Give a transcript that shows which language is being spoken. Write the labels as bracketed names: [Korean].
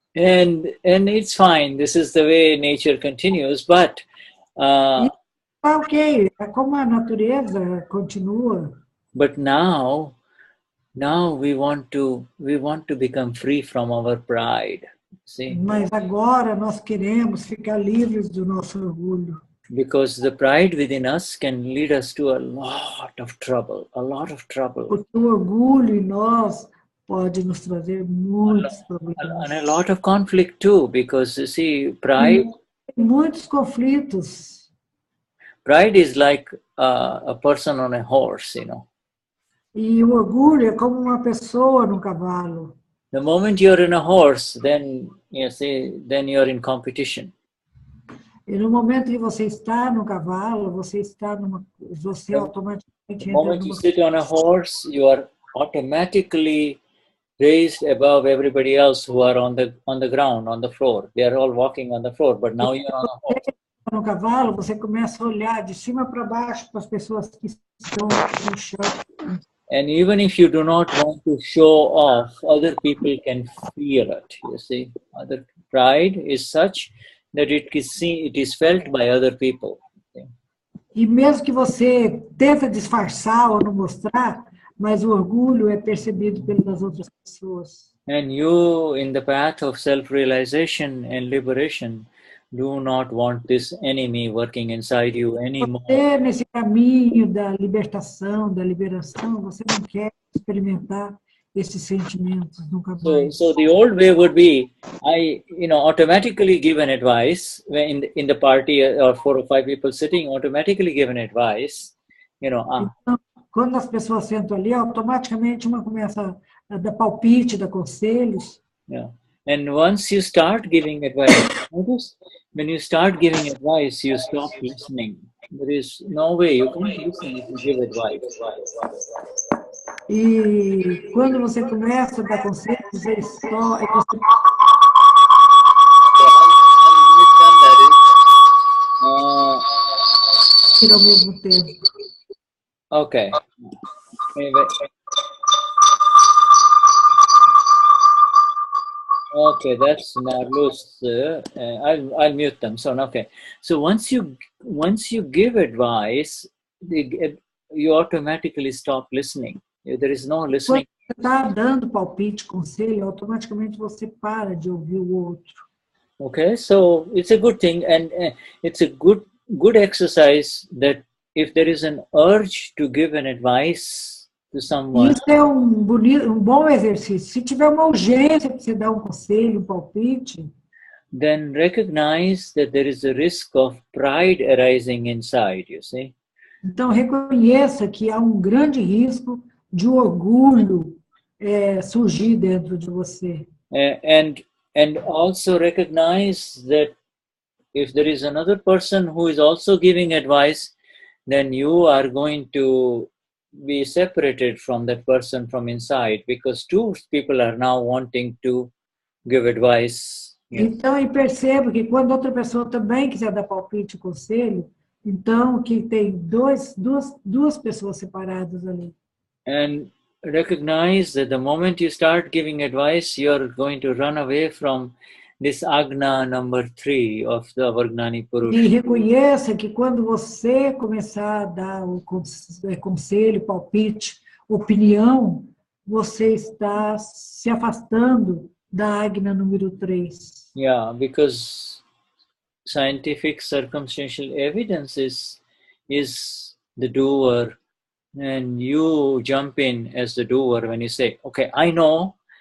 [English] And it's fine. This is the way nature continues, but [Portuguese] ok, é como a natureza continua. [English] But now we want to become free from our pride. See? [Portuguese] Mas agora nós queremos ficar livres do nosso orgulho. [English] Because the pride within us can lead us to a lot of trouble. [Portuguese] Porque o orgulho em nós pode nos trazer muitos problemas. [English] And a lot of conflict too, because you see, pride. [Portuguese] Muitos conflitos. [English] Pride is like a person on a horse, you know. [Portuguese] E o orgulho é como uma pessoa no cavalo. [English] The moment you're in a horse, then you see, then you're in competition. [Portuguese] E no momento que você está no cavalo, você automaticamente [English] The moment you sit on a horse, you are automatically raised above everybody else who are on the ground, on the floor. They are all walking on the floor, but now you're on a horse. [Portuguese] No cavalo, você começa a olhar de cima para baixo para as pessoas que estão no chão. [English] And even if you do not want to show off, other people can feel it. You see, other pride is such that it is felt by other people. [Portuguese] E mesmo que você tenta disfarçar ou não mostrar, mas o orgulho é percebido pelas outras pessoas. [English] And you, in the path of self-realization and liberation, do not want this enemy working inside you anymore. [Portuguese] Você, nesse caminho da libertação, da liberação, você não quer experimentar esses sentimentos nunca mais. [English] So the old way would be, I automatically give an advice when in the party or 4 or 5 people sitting, automatically give an advice. [Portuguese] Então, quando as pessoas sentam ali, automaticamente uma começa a dar palpite, dar conselhos. [English] Yeah. And once you start giving advice, notice when you start giving advice, you stop listening. There is no way you can't listen if you give advice. [Portuguese] E quando você começa a dar conselhos, você só... ao mesmo tempo. [English] Okay. Okay, that's Marlo's. I'll mute them. So okay. So once you give advice, you automatically stop listening. There is no listening. [Portuguese] Quando você está dando palpite, conselho, automaticamente você para de ouvir o outro. [English] Okay, so it's a good thing, and it's a good exercise that if there is an urge to give an advice to someone. [Portuguese] Isso é um bom exercício. Se tiver uma urgência para você dar um conselho, um palpite, [English] then recognize that there is a risk of pride arising inside, you see. [Portuguese] Então reconheça que há um grande risco de orgulho surgir dentro de você. [English] And also recognize that if there is another person who is also giving advice, then you are going to be separated from that person from inside, because 2 people are now wanting to give advice. [Portuguese] Então, e perceba que quando outra pessoa também quiser dar palpite e conselho, então que tem duas pessoas separadas ali. [English] And recognize that the moment you start giving advice, you are going to run away from this Agna number 3 of the Gnani Purush. [Portuguese] E reconheça que quando você começar a dar o conselho, palpite, opinião, você está se afastando da Agna número 3. [English] Yeah, because scientific circumstantial evidence is the doer, and you jump in as the doer when you say, okay, I know.